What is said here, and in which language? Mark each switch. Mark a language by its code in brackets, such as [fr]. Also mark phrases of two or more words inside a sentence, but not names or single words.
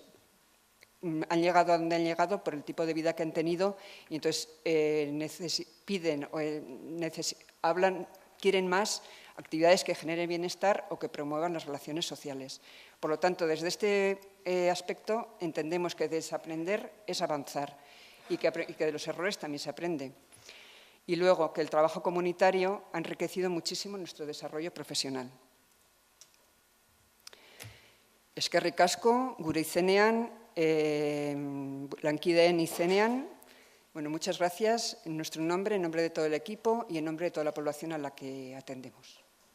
[es] Han llegado a donde han llegado por el tipo de vida que han tenido y entonces quieren más actividades que generen bienestar o que promuevan las relaciones sociales. Por lo tanto, desde este aspecto entendemos que desaprender es avanzar y que de los errores también se aprende. Y luego que el trabajo comunitario ha enriquecido muchísimo nuestro desarrollo profesional. [eu] Eskerrik asko, gure izenean, lankideen izenean. [es] Muchas gracias en nuestro nombre, en nombre de todo el equipo y en nombre de toda la población a la que atendemos.